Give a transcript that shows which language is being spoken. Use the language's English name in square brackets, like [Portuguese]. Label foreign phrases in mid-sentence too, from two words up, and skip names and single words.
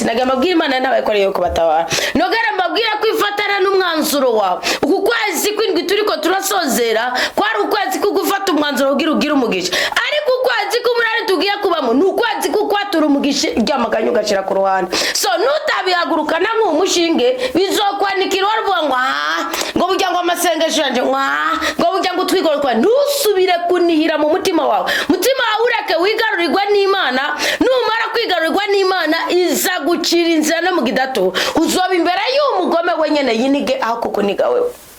[Rundi] Nagira mbabwira Imana n'abayikoreye kubatabara, nogera mbabwira kwifatana n'umwanzuro wawe. Uku kwezi kwindwi turiko turasozera kwari ukwezi kugufata umwanzuro ugira umugisha, ariko ukwezi k'umunani tugiye kubamo ni ukwezi kukwatura umugisha ryamaganyo gashira ku ruhande. So nutabihagurukana nk'umushinge bizokwanikira waruvuga ngo burya ngo amasengesho yanje ngo burya ngo twigorwa, ntusubire kunihira mu mutima wawe. Mutima wawe ureke wigarurirwa n'Imana, numara kwigarurirwa n'Imana iza gucira inzira no mu gidato uzoba imbere y'umugome wenyene yinige aho kukuniga wewe.